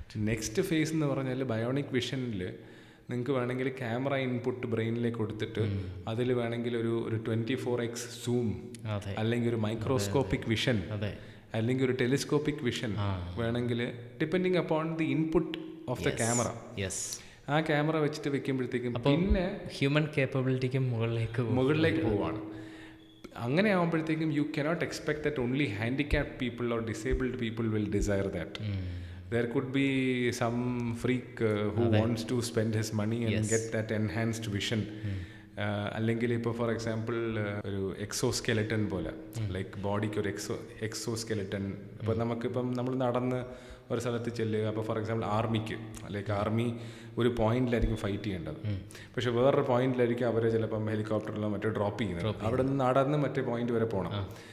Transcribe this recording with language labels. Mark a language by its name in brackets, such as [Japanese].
[Malayalam] Next face എന്ന് പറഞ്ഞാൽ bionic വിഷനിൽ നിങ്ങൾക്ക് വേണമെങ്കിൽ ക്യാമറ ഇൻപുട്ട് ബ്രെയിനിലേക്ക് കൊടുത്തിട്ട് അതിൽ വേണമെങ്കിൽ ഒരു 24x സൂം അല്ലെങ്കിൽ ഒരു മൈക്രോസ്കോപ്പിക് വിഷൻ അല്ലെങ്കിൽ ഒരു ടെലിസ്കോപ്പിക് വിഷൻ വേണമെങ്കിൽ [English] Depending upon the input of the camera. [Malayalam] ആ ക്യാമറ വെച്ചിട്ട് വെക്കുമ്പോഴത്തേക്കും പിന്നെ ഹ്യൂമൻ കേപ്പബിലിറ്റിക്കും മുകളിലേക്ക് പോവാണ്. അങ്ങനെ ആകുമ്പോഴത്തേക്കും [English] You cannot expect that only handicapped people or disabled people will desire that. There could be some freak who wants to spend his money and get that enhanced vision. [Malayalam] അല്ലെങ്കിൽ ഇപ്പോൾ for example ഒരു എക്സോസ്കെലറ്റൻ പോലെ, like ബോഡിക്ക് ഒരു എക്സോസ്കെലറ്റൻ. ഇപ്പോൾ നമുക്കിപ്പം നമ്മൾ നടന്ന് ഒരു സ്ഥലത്ത് ചെല്ലുക, അപ്പോൾ ഫോർ എക്സാമ്പിൾ ആർമിക്ക് ആർമി ഒരു പോയിന്റിലായിരിക്കും ഫൈറ്റ് ചെയ്യേണ്ടത്, പക്ഷെ വേറൊരു പോയിന്റിലായിരിക്കും അവരെ ചിലപ്പം ഹെലികോപ്റ്ററിലോ മറ്റോ ഡ്രോപ്പ് ചെയ്യുന്നത്. അവിടെ നിന്ന് നടന്ന് മറ്റേ പോയിന്റ് വരെ പോകണം.